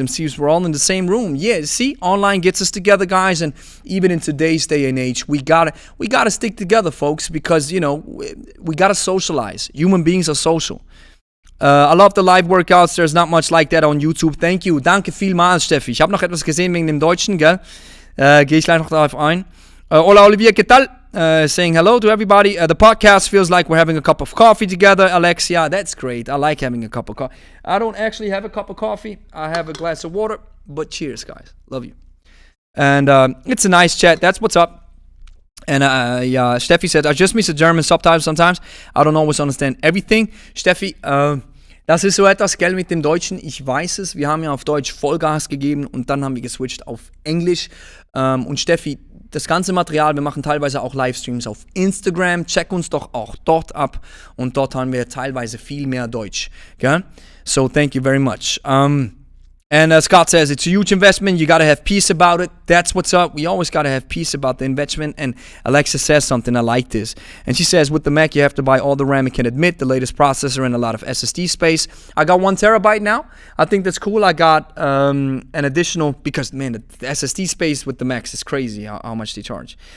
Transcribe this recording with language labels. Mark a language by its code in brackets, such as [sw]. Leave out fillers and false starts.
[en] MCs, we're all in the same room. Yeah, see, online gets us together, guys. And even in today's day and age, we gotta stick together, folks, because, you know, we got to socialize. Human beings are social. I love the live workouts. There's not much like that on YouTube. Thank you. [de] Danke vielmals, [en] Steffi. [de] Ich habe noch etwas gesehen wegen dem Deutschen, gell? Gehe ich gleich noch darauf ein. [es] Hola, Olivier, ¿qué tal? [en] Saying hello to everybody. The podcast feels like we're having a cup of coffee together. Alexia, that's great. I like having a cup of coffee. I don't actually have a cup of coffee. I have a glass of water. But cheers, guys. Love you. And it's a nice chat. That's what's up. And yeah, Steffi said, I just miss the German subtitles sometimes. I don't always understand everything. [de] Steffi, das ist so etwas, gell, mit dem Deutschen. Ich weiß es. Wir haben ja auf Deutsch Vollgas gegeben und dann haben wir geswitcht auf Englisch. Und Steffi, das ganze Material, wir machen teilweise auch Livestreams auf Instagram. Check uns doch auch dort ab. Und dort haben wir teilweise viel mehr Deutsch. [en] Gell? So thank you very much. And Scott says, it's a huge investment. You got to have peace about it. That's what's up. We always got to have peace about the investment. And Alexa says something. I like this. And she says, with the Mac, you have to buy all the RAM it can admit, the latest processor, and a lot of SSD space. I got 1 terabyte now. I think that's cool. I got an additional, because, man, the SSD space with the Macs is crazy how much they charge.